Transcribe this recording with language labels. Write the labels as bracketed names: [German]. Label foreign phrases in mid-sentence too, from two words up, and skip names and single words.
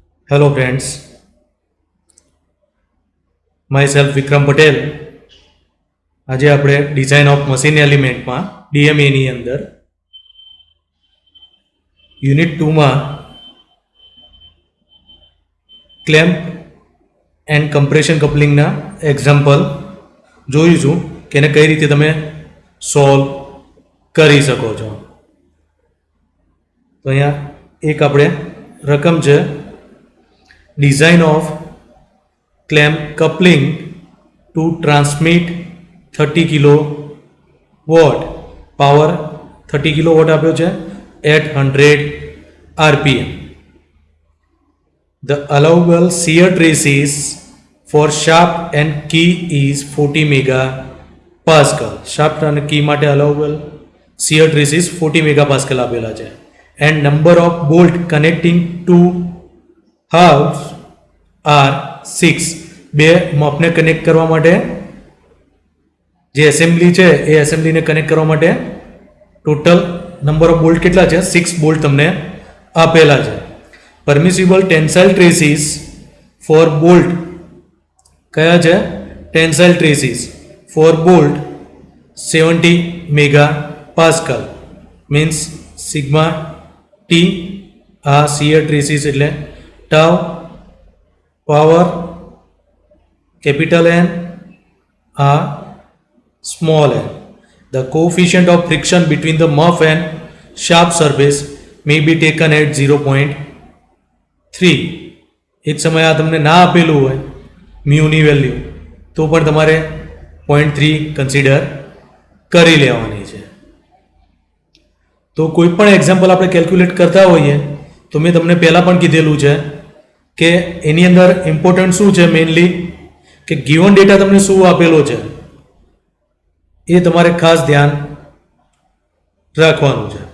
[English] Hello friends, myself Vikram Patel. [Gujarati] આજે આપણે [English] design of machine elementમાં [Gujarati] ડીએમએની અંદર યુનિટ 2માં [English] clamp and compression couplingના [Gujarati] એક્ઝામ્પલ જોઈશું કે એને કઈ રીતે તમે સોલ્વ કરી શકો છો. તો અહીંયા એક આપણે રકમ છે, [English] design of clamp coupling to transmit 30 kilowatt power 30 kilowatt [Gujarati] આપ્યો છે [English] at 100 rpm. The allowable shear traces for shaft and key is 40 megapascal. Shaft and key માટે allowable shear traces 40 megapascal [Gujarati] આપેલા છે. [English] And number of bolt connecting to halves are 6. [Gujarati] બે મપને કનેક્ટ કરવા માટે જે એસેમ્બલી છે એ એસેમ્બલીને કનેક્ટ કરવા માટે [English] total number of bolt [Gujarati] કેટલા છે? 6 બોલ્ટ તમને આપેલા છે. [English] permissible tensile traces for bolt [Gujarati] કયા છે? [English] tensile traces for bolt 70 mega pascal means sigma T. આ shear traces એટલે tau power capital N small n. The coefficient of friction between the muff and shaft surface may be taken at 0.3. [Gujarati] એક સમયે આ તમને ના આપેલું હોય મ્યુની વેલ્યુ તો પણ તમારે 0.3 કન્સિડર કરી લેવાની છે. તો કોઈ પણ એક્ઝામ્પલ આપણે કેલ્ક્યુલેટ કરતા હોઈએ તો મેં તમને પહેલાં પણ કીધેલું છે કે એની અંદર ઇમ્પોર્ટન્ટ શું છે, મેઇનલી કે [English] given data [Gujarati] તમને શું આપેલો છે એ તમારે ખાસ ધ્યાન રાખવાનું છે.